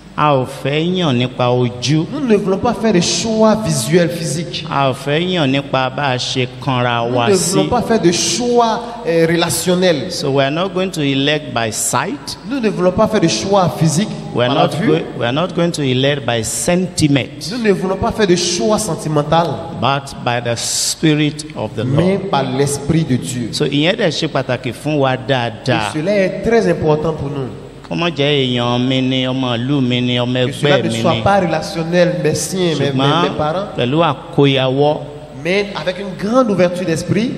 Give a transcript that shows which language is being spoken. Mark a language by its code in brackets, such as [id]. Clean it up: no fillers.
[fr] Nous ne voulons pas faire des choix visuels, physiques. Nous ne voulons pas faire de choix relationnels. [en] So we are not going to elect by sight. [fr] Nous ne voulons pas faire de choix physiques. [en] We are not going to elect by sentiment. [fr] Nous ne voulons pas faire de choix sentimental. [en] But by the Spirit of the Lord. [fr] Mais par l'Esprit de Dieu. So et cela est très important pour nous. Que cela ne soit pas relationnel, mes siens, mes parents, mais avec une grande ouverture d'esprit,